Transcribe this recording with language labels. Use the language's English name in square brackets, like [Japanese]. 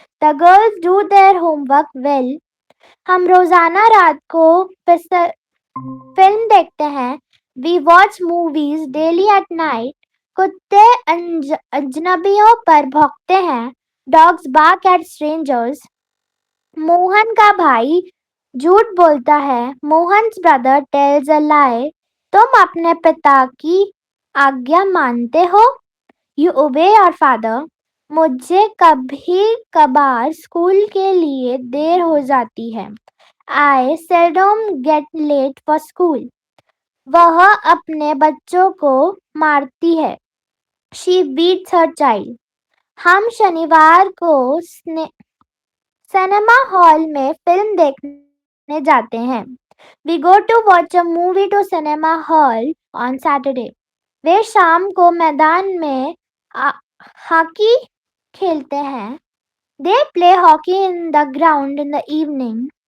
[English] The girls do their homework well. [Hindi] हम रोजाना रात को फिल्म देखते हैं. [English] We watch movies daily at night. [Hindi] कुत्ते अजनबियों पर भौंकते हैं. [English] Dogs bark at strangers. [Hindi] Mohan का भाई झूठ बोलता है. [English] Mohan's brother tells a lie. [Hindi] तुम अपने पिता की आज्ञा मानते हो? [English] You obey your father. [Hindi] मुझे कभी कभार स्कूल के लिए देर हो जाती है. [English] I seldom get late for school. [Hindi] वह अपने बच्चों को मारती है. [English] She beats her child. [Hindi] हम शनिवार को सिनेमा हॉल में फिल्म देखने जाते हैं. [English] We go to watch a movie to cinema hall on Saturday. [Hindi] वे शाम को मैदान में हॉकी खेलते हैं. [English] They play hockey in the ground in the evening.